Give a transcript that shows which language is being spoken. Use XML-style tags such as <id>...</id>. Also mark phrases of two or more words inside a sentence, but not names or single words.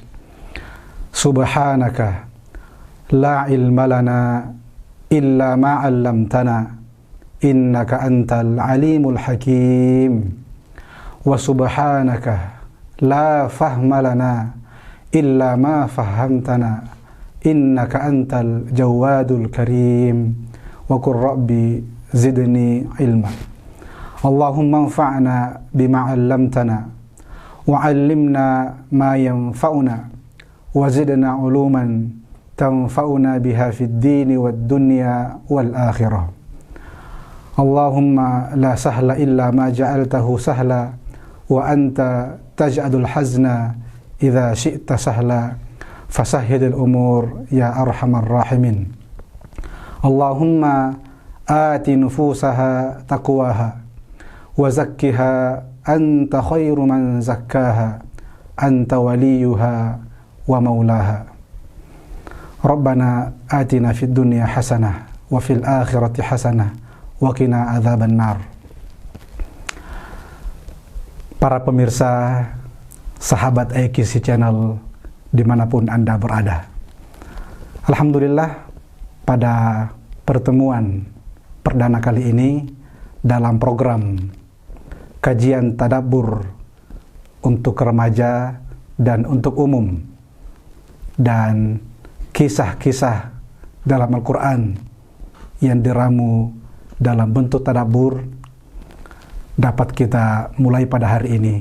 <ar>سبحانك لا علم لنا إلا ما علمتنا إنك أنت العليم الحكيم، وسبحانك لا فهم لنا إلا ما فهمتنا إنك أنت الجواد الكريم، وقل رب زدني علما. اللهم انفعنا بما علمتنا وعلمنا ما ينفعنا وزدنا علوما تنفعنا بها في الدين والدنيا والآخرة. اللهم لا سهل إلا ما جعلته سهلا وأنت تجعل الحزن إذا شئت سهلا فسهل الأمور يا أرحم الراحمين. اللهم آت نفوسها تقواها وزكها أنت خير من زكاها أنت وليها ومولاها. ربنا آتنا في الدنيا حسنة وفي الآخرة حسنة وقنا عذاب النار.</ar> <id>Para pemirsa sahabat AQC Channel dimanapun Anda berada, alhamdulillah pada pertemuan perdana kali ini dalam program kajian tadabbur untuk remaja dan untuk umum dan kisah-kisah dalam Al-Quran yang diramu dalam bentuk tadabbur dapat kita mulai pada hari ini.</id>